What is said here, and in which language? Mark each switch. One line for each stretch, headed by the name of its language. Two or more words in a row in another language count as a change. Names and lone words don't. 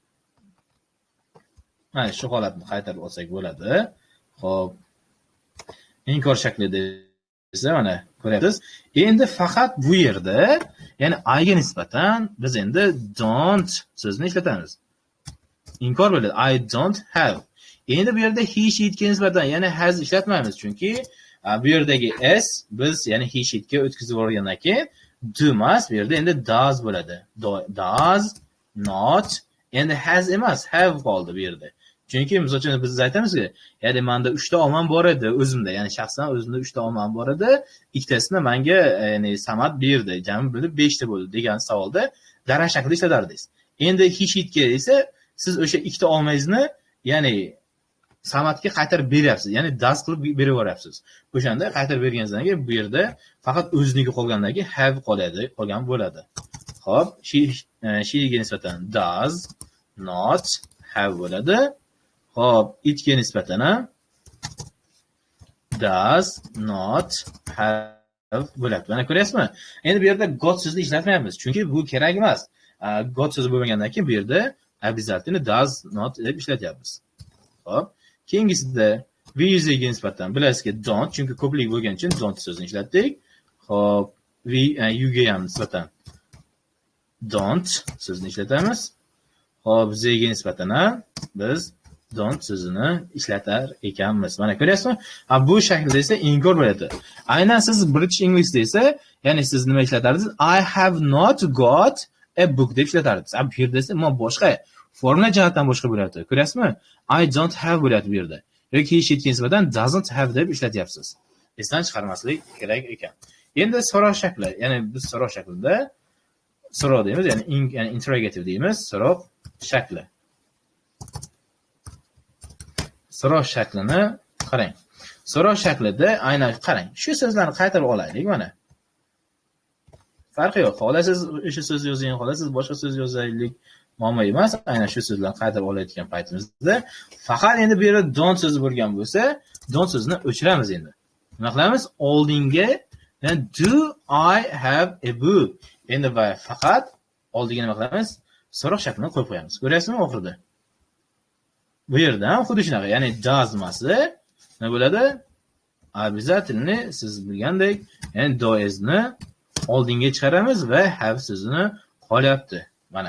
Uzbek: Mana shu holatni qaytarib olsak bo'ladi. Xo'p, inkor shaklida esa mana ko'ryapsiz. Endi faqat bu yerda, ya'ni I ga nisbatan biz endi don't so'zini ishlatamiz. Inkor bo'ladi.
English: I don't have.
Uzbek: Endi bu yerda
English: he, she
Uzbek: ga nisbatan, ya'ni has ishlatmaymiz, chunki bu yerdagi s biz ya'ni
English: he, she
Uzbek: ga o'tkazib yuborgandan keyin do emas, bu yerda endi does bo'ladi.
English: Does not,
Uzbek: endi has emas, have qoldi bu yerda. Chunki misol uchun biz aytamizki, ya'ni menda 3 ta olmam bor edi o'zimda, ya'ni shaxsan o'zimda 3 ta olmam bor edi, ikkitasini menga ya'ni Samad berdi, jami bo'lib 5 ta bo'ldi degan savolda darak shaklida ishlatardingiz. Endi
English: he, she
Uzbek: ga esa siz o'sha 2 ta olmangizni ya'ni Samadga qaytarib beryapsiz, ya'ni does qilib berib yuboryapsiz. O'shanda qaytarib berganingizdan keyin bu yerda faqat o'ziniki qolgandagi have qolgan bo'ladi. Xo'p, she ga nisbatan
English: does not have
Uzbek: bo'ladi. Xo'p, it ga nisbatan
English: does not have
Uzbek: bo'ladi. Mana ko'ryapsizmi? Endi bu yerda got so'zini ishlatmayapmiz, chunki bu kerak emas. Got so'zi bo'lmagandan keyin bu yerda обязательно
English: does not
Uzbek: deb ishlatyapmiz. Xo'p, keyingisida
English: we use'ga
Uzbek: nisbatan bilasizki don't, chunki ko'plik bo'lgani uchun don't so'zini ishlatdik. Xo'p, you ga ham nisbatan don't so'zini ishlatamiz. Xo'p, they ga nisbatan biz don't so'zini ishlatar ekanmiz. Mana ko'ryapsizmi? Ha, bu shaklda esa inkor bo'ladi. Aynan siz
English: British English
Uzbek: desa, ya'ni siz nima ishlatardingiz?
English: I have not got a book
Uzbek: deb ishlatardingiz. Bu yerda esa boshqa formula jihatdan boshqa bo'lyapti. Ko'ryapsizmi?
English: I don't have
Uzbek: bo'lyapti bu yerda. Yoki hech kimga nisbatan
English: doesn't have
Uzbek: deb ishlatyapsiz. Esdan chiqarmaslik kerak ekan. Endi so'roq shakli, ya'ni biz so'roq shaklida so'roq deymiz, ya'ni interrogative deymiz, so'roq shakli. So'roq shaklini qarang. So'roq shaklida aynan qarang. Shu so'zlarni qaytarib olaylik mana. Farqi yo'q. Xohlasiz o'sha so'z yozing, xohlasiz boshqa so'z yozaylik. Muammo emas. Aynan shu so'zlarni qaytarib olayotgan paytimizda faqat endi bu yerda don't so'zi bo'lgan bo'lsa, don't so'zini o'chiramiz endi. Nima qilamiz? Oldinga
English: do I have a book?
Uzbek: Endi va faqat oldiga nima qilamiz? So'roq shaklini qo'yib qo'yamiz. Ko'ryapsizmi oxirida? Bu yerda ham xuddi shunaqa, ya'ni does masi nima bo'ladi? Обязательно siz bilgandek, ya'ni does ni oldinga chiqaramiz va have so'zini qolyapti. Mana.